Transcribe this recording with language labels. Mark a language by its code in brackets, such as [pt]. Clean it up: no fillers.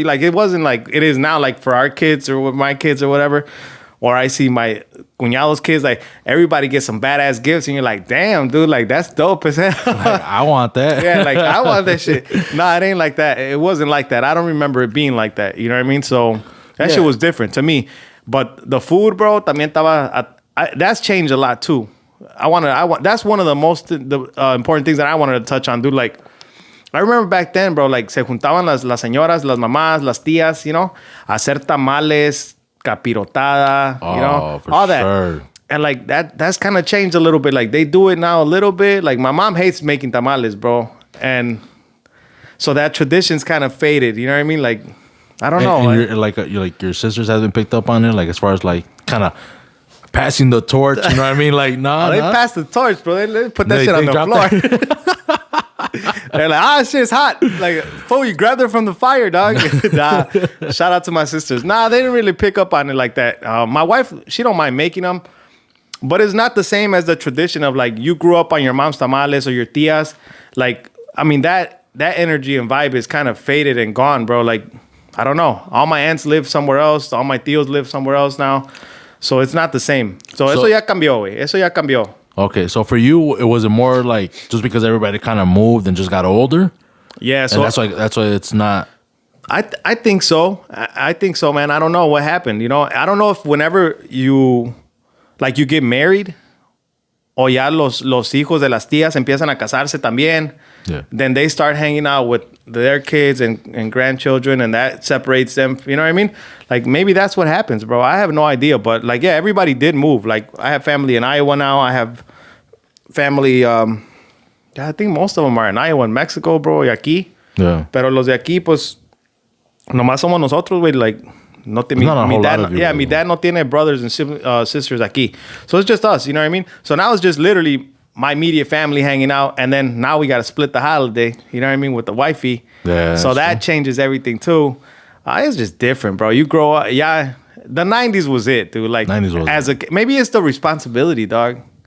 [en] Like it wasn't like it is now, like for our kids or with my kids or whatever. Or I see my cuñados kids, like everybody gets some badass gifts, and you're like, damn, dude, like that's dope as hell. Like, I want that. Yeah, like I want that shit. Nah, it ain't like that. It wasn't like that. I don't remember it being like that. You know what I mean? So that shit was different to me. But the food, bro, [es] también estaba. [en] That's changed a lot too. That's one of the most important things that I wanted to touch on, dude. Like, I remember back then, bro, like [es] se juntaban las señoras, las mamás, las tías, a hacer tamales, capirotada, [en] all that. Sure. And like that's kind of changed a little bit. Like they do it now a little bit. Like my mom hates making tamales, bro. And so that tradition's kind of faded. You know what I mean? Like, I don't know. And your sisters haven't picked up on it, like as far as like kind of passing the torch. You know what I mean? Like, nah. They passed the torch, bro. They put that shit on the floor. They're like, shit's hot. Like, fool, you grabbed her from the fire, dog. Nah, shout out to my sisters. Nah, they didn't really pick up on it like that. My wife, she don't mind making them, but it's not the same as the tradition of like you grew up on your mom's tamales or your tias. Like, I mean, that energy and vibe is kind of faded and gone, bro. Like, I don't know. All my aunts live somewhere else. All my tios live somewhere else now. So it's not the same. [es] So eso ya cambió, güey. Eso ya cambió. [en] Okay, so for you, it was more like just because everybody kind of moved and just got older? Yeah, so and that's why it's not. I think so. I think so, man. I don't know what happened. I don't know if whenever you get married, [es] o ya los hijos de las tías empiezan a casarse también. [en] Yeah. Then they start hanging out with their kids and grandchildren, and that separates them. You know what I mean? Like, maybe that's what happens, bro. I have no idea. But, like, yeah, everybody did move. Like, I have family in Iowa now. I have family, I think most of them are in Iowa and Mexico, bro, [es] y aquí. [en] Yeah. [es] Pero los de aquí, pues, nomás somos nosotros, güey. [en] Like, mi dad [es] no tiene [en] brothers and sisters [es] aquí. [en] So it's just us, you know what I mean? So now it's just literally my immediate family hanging out, and then now we got to split the holiday, you know what I mean, with the wifey. Yeah. So that changes everything too. It's just different, bro. You grow up, yeah. The 90s was it, dude. Like, 90s was maybe it's the responsibility, dog.